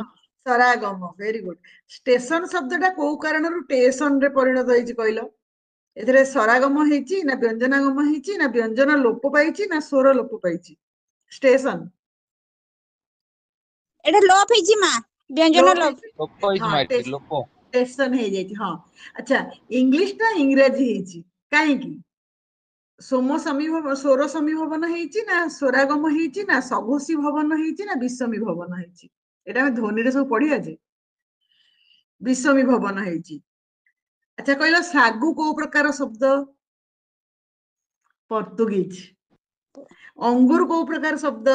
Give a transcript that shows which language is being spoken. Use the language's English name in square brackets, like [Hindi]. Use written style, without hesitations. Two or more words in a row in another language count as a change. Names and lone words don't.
[Odia] ସ୍ୱରାଗମ [English] very good [Odia] ଷ୍ଟେସନ ଶବ୍ଦଟା କୋଉ କାରଣରୁ ଷ୍ଟେସନରେ ପରିଣତ ହେଇଛି କହିଲ ଏଥିରେ ସ୍ୱରାଗମ ହେଇଛି ନା ବ୍ୟଞ୍ଜନାଗମ ହେଇଛି ନା ବ୍ୟଞ୍ଜନ ଲୋପ ପାଇଛି ନା ସ୍ୱର ଲୋପ ପାଇଛି ଷ୍ଟେସନ ଏଟା ଲୋପ ହେଇଛି ମା ବ୍ୟଞ୍ଜନ ଲୋପ लोपो इज ହଁ माइटी लोपो ଷ୍ଟେସନ ହେଇଯାଇଛି ହଁ ଆଚ୍ଛା ଇଂଲିଶଟା ଇଂରାଜୀ ହେଇଛି କାହିଁକି ସୋମ ସମୀଭବ ସ୍ୱର ସମୀଭବନ ହେଇଛି ନା ସ୍ୱରାଗମ ହେଇଛି ନା ସଘୋଷୀ ଭବନ ହେଇଛି ନା ବିଷମୀ ଭବନ ହେଇଛି ଏଟା ଆମେ ଧ୍ୱନିରେ ସବୁ ପଢିବା ଯେ ବିଷମୀ ଭବନ ହେଇଛି ଆଚ୍ଛା କହିଲ ଶାଗୁ କୋଉ ପ୍ରକାର ଶବ୍ଦ ପର୍ତ୍ତୁଗୀଜ ଅଙ୍ଗୁର କୋଉ ପ୍ରକାର ଶବ୍ଦ